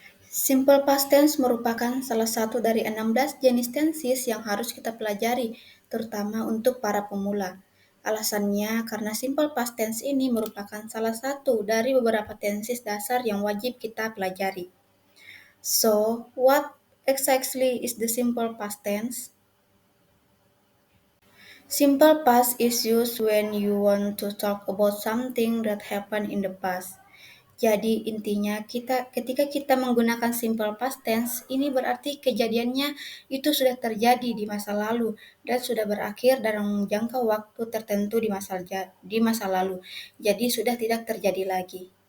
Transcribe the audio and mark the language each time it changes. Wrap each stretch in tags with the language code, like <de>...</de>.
<id>Simple past tense merupakan salah satu dari 16 jenis tenses yang harus kita pelajari, terutama untuk para pemula. Alasannya karena simple past tense ini merupakan salah satu dari beberapa tenses dasar yang wajib kita pelajari.</id> <en>So, what exactly is the simple past tense? Simple past is used when you want to talk about something that happened in the past.</en> <id>Jadi intinya ketika kita menggunakan simple past tense, ini berarti kejadiannya itu sudah terjadi di masa lalu dan sudah berakhir dalam jangka waktu tertentu di masa lalu. Jadi sudah tidak terjadi lagi.</id>